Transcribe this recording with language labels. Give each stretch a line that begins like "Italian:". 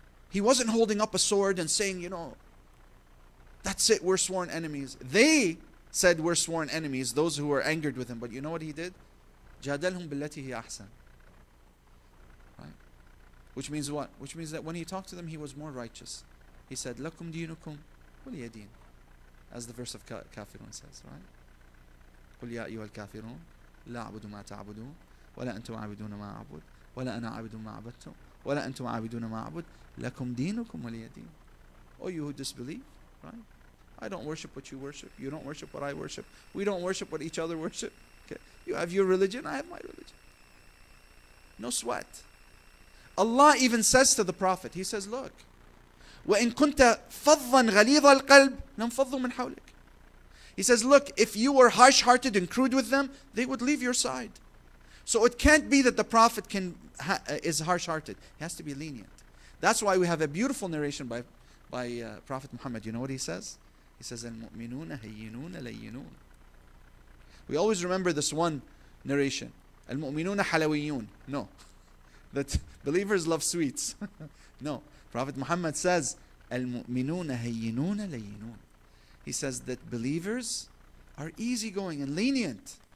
English: He wasn't holding up a sword and saying, that's it, we're sworn enemies. They said we're sworn enemies, those who were angered with him. But you know what he did?
Arabic: جَادَلْهُمْ بِالَّتِي هِيَ أَحْسَنُ.
English: Right? Which means what? Which means that when he talked to them, he was more righteous. He said,
Arabic: لَكُمْ دِينُكُمْ وَلِيَ دِينِ.
English: As the verse of Kafirun says, right?
Arabic: قُلْ يَا أَيُّهَا الْكَافِرُونَ لَا أَعْبُدُ مَا تَعْبُدُونَ وَلَا أَنْتُمْ عَابِدُونَ مَا أَعْبُدُ وَلَا أَنَا عَابِدٌ مَا عَبَدتُّمْ وَلَا أَنْتُمْ عَابِدُونَ مَا أَعْبُدُ لَكُمْ دِينُكُمْ وَلِيَ دِينِ.
English: Oh, you who disbelieve, right? I don't worship what you worship. You don't worship what I worship. We don't worship what each other worship. Okay? You have your religion, I have my religion. No sweat. Allah even says to the Prophet, He says, look,
Arabic: وَإِن كُنْتَ فَضًّا غَلِيظَ الْقَلْبِ لَانْفَضُّوا مِنْ حَوْلِكَ.
English: He says, look, if you were harsh-hearted and crude with them, they would leave your side. So it can't be that the Prophet is harsh-hearted. He has to be lenient. That's why we have a beautiful narration by Prophet Muhammad. You know what he says? He says,
Arabic: الْمُؤْمِنُونَ هَيِّنُونَ لَيِّنُونَ.
English: We always remember this one narration.
Arabic: الْمُؤْمِنُونَ حَلَوِيُّونَ.
English: No. That believers love sweets. No. Prophet Muhammad says,
Arabic: الْمُؤْمِنُونَ هَيِّنُونَ لَيِّنُونَ.
English: He says that believers are easygoing and lenient.